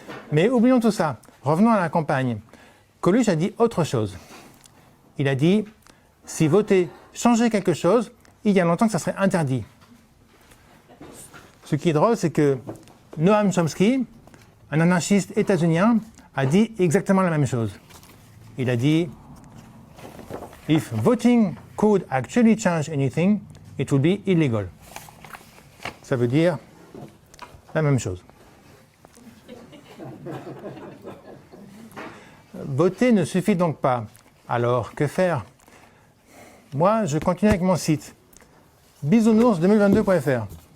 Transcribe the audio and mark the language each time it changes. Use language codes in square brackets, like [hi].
[fr] Mais oublions tout ça. Revenons à la campagne. Coluche a dit autre chose. Il a dit, si voter changeait quelque chose, il y a longtemps que ça serait interdit. Ce qui est drôle, c'est que Noam Chomsky, un anarchiste états-unien, a dit exactement la même chose. Il a dit, [en] if voting could actually change anything, it would be illegal. [fr] Ça veut dire la même chose. Voter ne suffit donc pas. Alors, que faire? Moi, je continue avec mon site, bisounours2022.fr.